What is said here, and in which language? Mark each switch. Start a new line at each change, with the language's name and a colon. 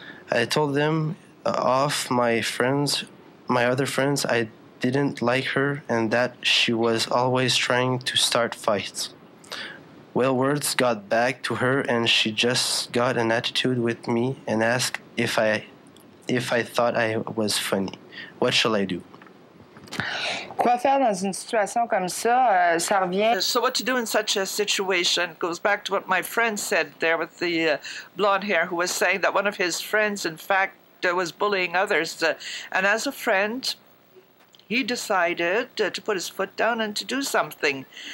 English: I told them off my other friends, I didn't like her and that she was always trying to start fights. Well, words got back to her and she just got an attitude with me and asked if I thought I was funny. What shall I do?
French: Quoi faire dans une situation comme ça? Ça revient.
English: So what to do in such a situation goes back to what my friend said there with the blonde hair, who was saying that one of his friends, in fact, was bullying others. And as a friend, he decided to put his foot down and to do something.